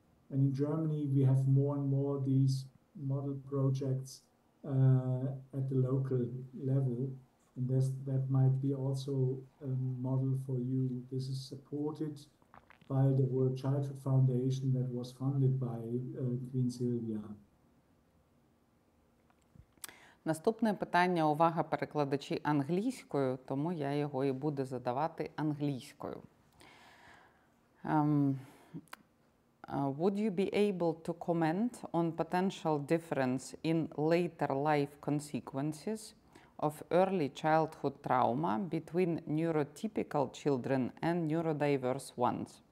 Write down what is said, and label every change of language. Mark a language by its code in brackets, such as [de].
[en] And in Germany, we have more and more these model projects at the local level. And that might be also a model for you. This is supported by the World Childhood Foundation that was funded by Queen Sylvia. [uk] Наступне питання, увага, перекладачі англійською, тому я його і буду задавати англійською. [en] Would you be able to comment on potential difference in later life consequences of early childhood trauma between neurotypical children and neurodiverse ones?